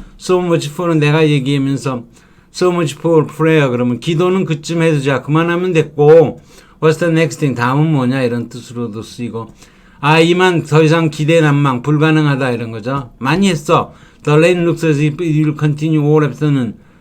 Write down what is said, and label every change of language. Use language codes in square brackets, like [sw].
[ko] so much for는 내가 얘기하면서 [en] so much for prayer [ko] 그러면 기도는 그쯤 해두자. 그만하면 됐고 [en] what's the next thing? [ko] 다음은 뭐냐 이런 뜻으로도 쓰이고 이만 더 이상 기대 난망 불가능하다 이런 거죠. 많이 했어. [en] The rain looks as if it will continue all afternoon.